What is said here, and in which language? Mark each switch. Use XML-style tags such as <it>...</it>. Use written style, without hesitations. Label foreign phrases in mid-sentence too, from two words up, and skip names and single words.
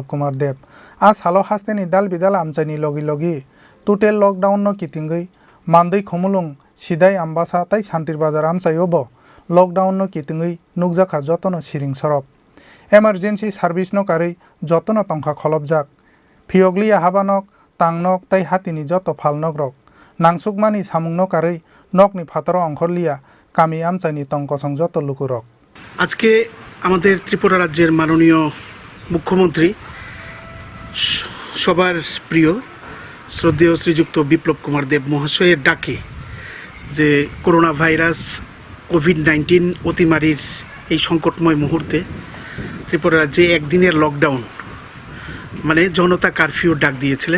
<trp>Kumar Deb a salo hasteni dalbidal amchani logi total lockdown no Kitingwi Mandwi Khumulwng Sidhai Ambasaa tai Santirbazar amchaiobo lockdown no Kitingwi nukjakha jotono siring Sirob emergency service no kare jotono tongkha kholobjak phiokliya habanok tangnok tai hatini joto phalnok rok nangsukmani samungno kare nokni phataro অংশলিয়া কামি আমচানি তংকসং যত লুকুরক</trp> <bn>আজকে আমাদের ত্রিপুরা রাজ্যের মাননীয় মুখ্যমন্ত্রী সবার প্রিয় শ্রদ্ধেয় শ্রীযুক্ত বিপ্লব কুমার দেব মহাশয়ের ডাকে যে করোনা ভাইরাস কোভিড-19 অতিমারির এই সংকটময় মুহূর্তে ত্রিপুরা রাজ্যে একদিনের লকডাউন মানে জনতা কারফিউ ডাক দিয়েছিলেন।</bn>